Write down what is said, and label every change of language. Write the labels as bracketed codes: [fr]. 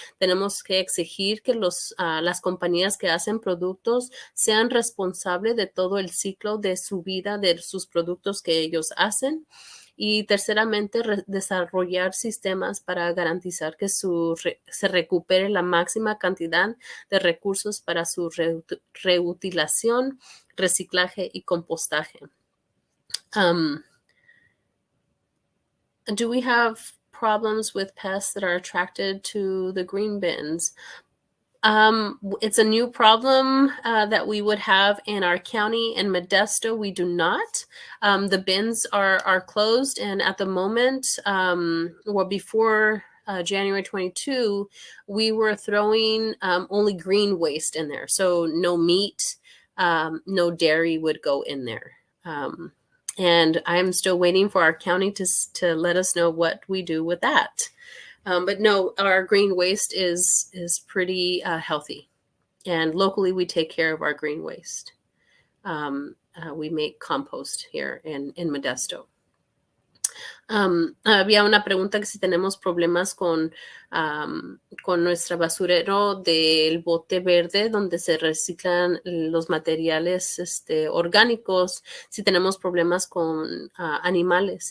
[es] Tenemos que exigir que las compañías que hacen productos sean responsables de todo el ciclo de su vida de sus productos que ellos hacen. Y terceramente, desarrollar sistemas para garantizar que se recupere la máxima cantidad de recursos para su reutilización, reciclaje y compostaje. [en] Do we have problems with pests that are attracted to the green bins? It's a new problem that we would have in our county. In Modesto, we do not. The bins are closed, and at the moment, well, before January 22, we were throwing only green waste in there. So no meat, no dairy would go in there. And I'm still waiting for our county to let us know what we do with that. But no, our green waste is pretty healthy. And locally, we take care of our green waste. We make compost here in Modesto. [es] Había una pregunta que si tenemos problemas con nuestra basurero del bote verde donde se reciclan los materiales orgánicos, si tenemos problemas con animales.